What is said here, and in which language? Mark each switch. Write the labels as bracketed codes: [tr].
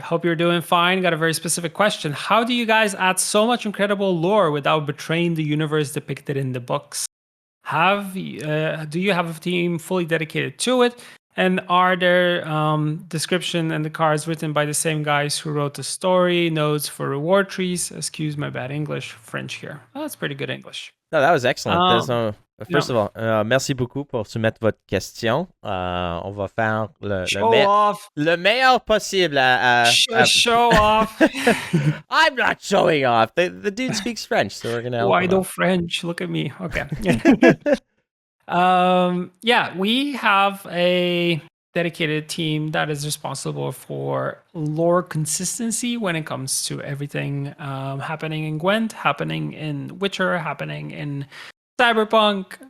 [en] Hope you're doing fine. Got a very specific question. How do you guys add so much incredible lore without betraying the universe depicted in the books? Do you have a team fully dedicated to it? And are there description and the cards written by the same guys who wrote the story, notes for reward trees? Excuse my bad English, French here. Oh, that's pretty good English. No, that was excellent. First of all, [fr] merci beaucoup pour soumettre votre question. On va faire le meilleur possible. [en] Show off. I'm not showing off. The dude speaks French, so we're gonna help him out. French. Look at me. Okay. Yeah, we have a dedicated team that is responsible for lore consistency when it comes to everything happening in Gwent, happening in Witcher, happening in Cyberpunk.